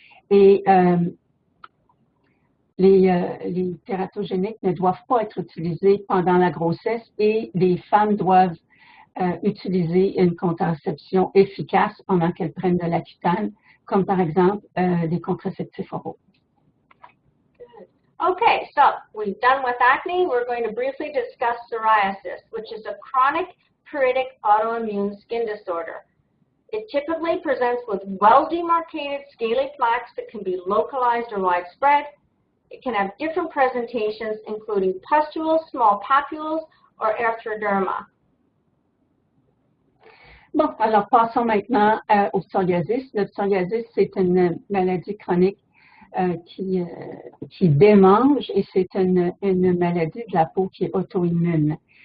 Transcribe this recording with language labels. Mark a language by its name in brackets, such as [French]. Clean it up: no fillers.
[French] Et les tératogéniques ne doivent pas être utilisés pendant la grossesse et les femmes doivent utiliser une contraception efficace pendant qu'elles prennent de l'Accutane, comme par exemple des contraceptifs oraux. [English] Okay, so we've done with acne. We're going to briefly discuss psoriasis, which is a chronic pruritic autoimmune skin disorder. It typically presents with well-demarcated scaly plaques that can be localized or widespread. It can have different presentations, including pustules, small papules, or erythroderma. [French] Bon, alors passons maintenant au psoriasis. Le psoriasis, c'est une maladie chronique qui démange et c'est une maladie de la peau qui est auto-immune.